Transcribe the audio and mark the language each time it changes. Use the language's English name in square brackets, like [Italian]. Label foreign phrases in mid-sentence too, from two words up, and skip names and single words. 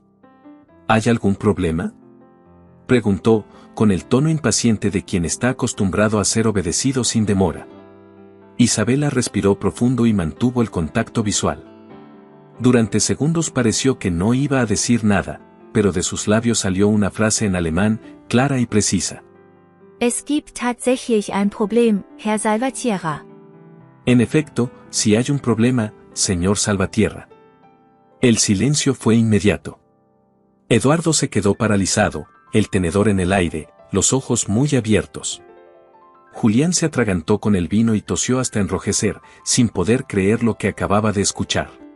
[Spanish] ¿Hay algún problema?, preguntó, con el tono impaciente de quien está acostumbrado a ser obedecido sin demora. Isabela respiró profundo y mantuvo el contacto visual. Durante segundos pareció que no iba a decir nada, pero de sus labios salió una frase en alemán, clara y precisa. [German] Es gibt tatsächlich ein Problem, Herr Salvatierra. [Spanish] En efecto, si hay un problema, señor Salvatierra. El silencio fue inmediato. Eduardo se quedó paralizado, el tenedor en el aire, los ojos muy abiertos. Julián se atragantó con el vino y tosió hasta enrojecer, sin poder creer lo que acababa de escuchar.